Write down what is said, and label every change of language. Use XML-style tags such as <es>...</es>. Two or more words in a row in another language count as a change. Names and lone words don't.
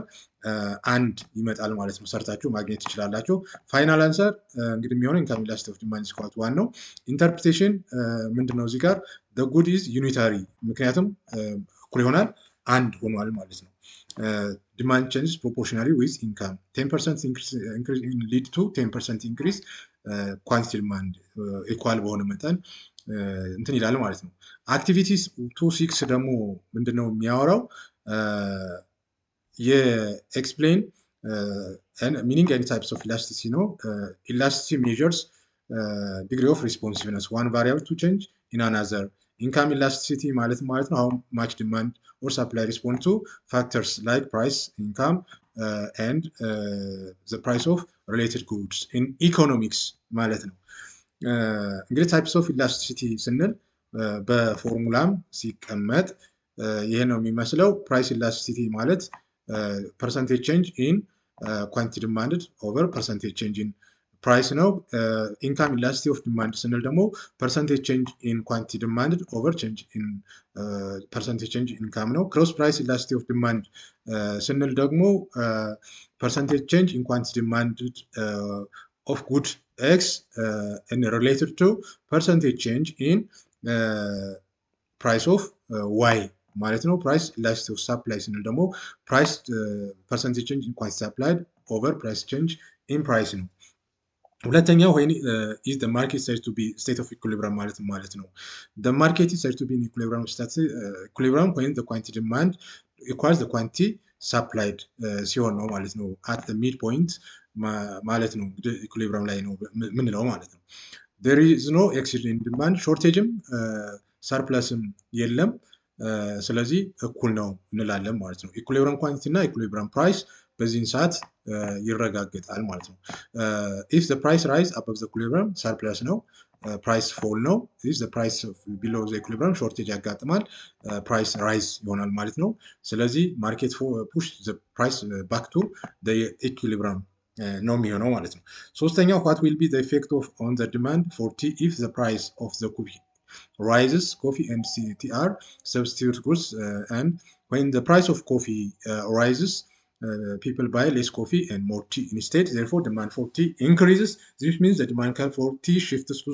<am>1 ይመጣል ማለት ነው። ሰርታችሁ ማግኘት ትችላላችሁ።</am> <en>final answer</en> <am>እንግዲህ የሚሆነው</am> <en>income elasticity of demand is equal to</en> <am>1 ነው። ኢንተርፕሪቴሽን ምንድነው እዚህ ጋር</am> <en>the good is unitary</en> <am>ምክንያቱም እኩል ይሆናል 1 ሆኗል ማለት ነው።</am> <en>demand changes proportionally with income 10% increase lead to 10% increase quantity demand equal</en> <am>በሆነ መጠን እንትን ይላል ማለት ነው። አክቲቪቲስ 2.6 ደግሞ ምንድነው የሚያወራው</am> <en>explain meaning and types of elasticity ነው። elasticity measures degree of responsiveness one variable to change in another income elasticity</en> <am>ማለት ነው</am> <en>how much demand or supply respond to factors like price income and the price of related goods in economics</en> <am>ማለት ነው። እንግዲህ</am> <en>types of ኢላስቲሲቲ</en> <am>ስንል በፎርሙላም ሲቀመጥ ይሄ ነው የሚመስለው።</am> <en>price elasticity ማለት percentage change in quantity demanded over percentage change in price ነው። income elasticity of demand</en> <am>ስንል ደግሞ</am> <en>percentage change in quantity demanded over change in percentage change income ነው። cross price elasticity of demand</en> <am>ስንል ደግሞ</am> <en>percentage change in quantity demanded of good X and related to percentage change in price of Y</en> <am>ማለት ነው።</am> <en>price elasticity of supply</en> <am>ስንል ደግሞ</am> <en>ፕራይስ percentage change in quantity supplied over price change in price ነው። ሁለተኛው when is the market said to be state of equilibrium</en> <am>ማለት ነው።</am> <en>the market is said to be in equilibrium when the quantity demand equals the quantity supplied</en> <am>ሲሆን ነው ማለት ነው።</am> <en>at the midpoint</en> <am>ማለት ነው ኢኩሊብሪየም ላይ ነው ምንለው ማለት ነው።</am> <en>there is no excess in demand</en> <am>ሾርቴጅም ሰርፕለስም የለም፣ ስለዚህ እኩል ነው እንላለን ማለት ነው።</am> <en>equilibrium quantity እና equilibrium price</en> <am>በዚህን ሰዓት ይረጋገጣል ማለት ነው።</am> <en>if the price rise above the equilibrium surplus ነው፣ price fall ነው። if the price below the equilibrium ሾርቴጅ ያጋጥማል፣ price rise</en> <am>ይሆናል ማለት ነው። ስለዚህ ማርኬት</am> <en>push the price back to the equilibrium</en> <am>ነው የሚሆነው ማለት ነው። ሶስተኛው</am> <en>what will be the effect of on the demand for tea if the price of the coffee rises coffee and tea are substitute goods and when the price of coffee rises people buy less coffee and more tea instead therefore demand for tea increases this means the demand for tea shifts to</en>